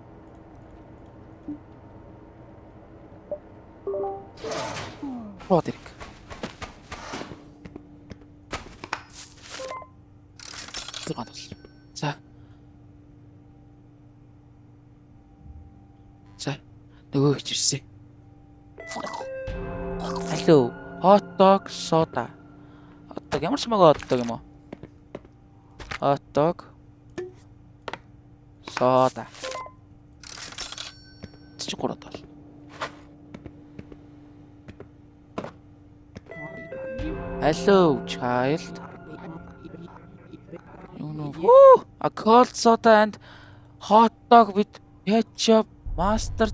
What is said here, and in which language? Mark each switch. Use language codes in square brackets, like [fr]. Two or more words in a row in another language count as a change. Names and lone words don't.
[mn] Родерик. За. За. Нөгөө их ирсэн. Алло. [en] Hot dog soda. Hot dog [mn] ямар ч хамаагүй [en] hot dog [mn] юм уу? [en] Hot dog soda. $43. Hello, child. You know, a cold soda and hot dog with ketchup, mustard.